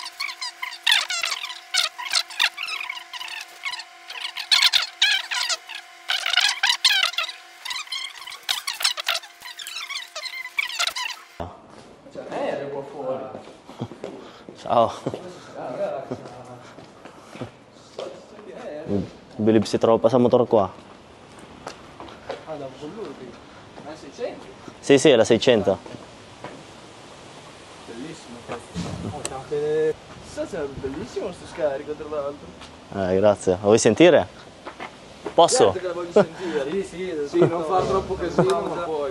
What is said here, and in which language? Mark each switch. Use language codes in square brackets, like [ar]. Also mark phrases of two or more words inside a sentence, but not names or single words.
[tl] Sao? Bilib si tropa sa motor ko ah. Alam ko lo, [it] Sì, sì, la 600. bellissimo. È bellissimo sto scarico tra l'altro. Grazie. Vuoi sentire? Posso? Certo che la voglio sentire. Sì, non far troppo casino, ma poi.